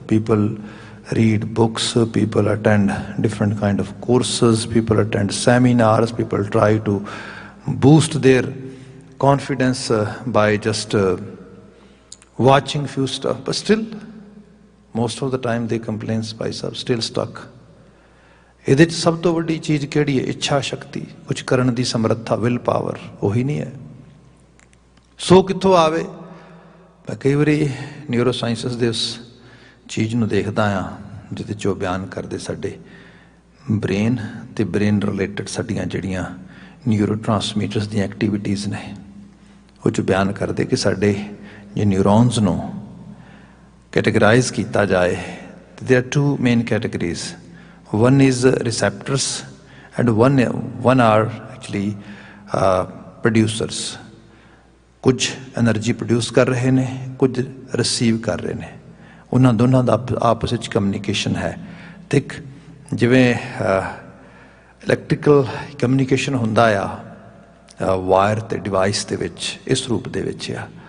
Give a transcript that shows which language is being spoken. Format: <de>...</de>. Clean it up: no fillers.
<en>People read books, people attend different kind of courses, people attend seminars, people try to boost their confidence by just watching few stuff, but still most of the time they complain by still stuck.</en> <pa>ਇਹਦੇ 'ਚ ਸਭ ਤੋਂ ਵੱਡੀ ਚੀਜ਼ ਕਿਹੜੀ ਹੈ? ਇੱਛਾ ਸ਼ਕਤੀ, ਕੁਝ ਕਰਨ ਦੀ ਸਮਰੱਥਾ, ਵਿਲ ਪਾਵਰ, ਉਹੀ ਨਹੀਂ ਹੈ। ਸੋ ਕਿੱਥੋਂ ਆਵੇ? ਮੈਂ ਕਈ ਵਾਰੀ ਨਿਊਰੋ ਸਾਇੰਸਿਸ ਦੇ ਉਸ ਚੀਜ਼ ਨੂੰ ਦੇਖਦਾ ਹਾਂ ਜਿਹਦੇ 'ਚ ਉਹ ਬਿਆਨ ਕਰਦੇ ਸਾਡੇ ਬ੍ਰੇਨ ਅਤੇ ਬ੍ਰੇਨ ਰਿਲੇਟਡ ਸਾਡੀਆਂ ਜਿਹੜੀਆਂ ਨਿਊਰੋ ਟਰਾਂਸਮੀਟਰਸ ਦੀਆਂ ਐਕਟੀਵਿਟੀਜ਼ ਨੇ, ਉਹ 'ਚ ਬਿਆਨ ਕਰਦੇ ਕਿ ਸਾਡੇ ਜੇ ਨਿਊਰੋਨਸ ਨੂੰ ਕੈਟੇਗਰਾਈਜ਼ ਕੀਤਾ ਜਾਏ ਤਾਂ</pa> <en>there are two main categories. One is receptors and one are actually producers.</en> <pa>ਕੁਝ ਐਨਰਜੀ ਪ੍ਰੋਡਿਊਸ ਕਰ ਰਹੇ ਨੇ, ਕੁਝ ਰਿਸੀਵ ਕਰ ਰਹੇ ਨੇ। ਉਹਨਾਂ ਦੋਨਾਂ ਦਾ ਆਪਸ ਵਿੱਚ ਕਮਿਊਨੀਕੇਸ਼ਨ ਹੈ। ਅਤੇ ਇੱਕ ਜਿਵੇਂ ਇਲੈਕਟ੍ਰੀਕਲ ਕਮਿਊਨੀਕੇਸ਼ਨ ਹੁੰਦਾ ਆ ਵਾਇਰ ਅਤੇ ਡਿਵਾਈਸ ਦੇ ਵਿੱਚ, ਇਸ ਰੂਪ ਦੇ ਵਿੱਚ ਆ।</pa>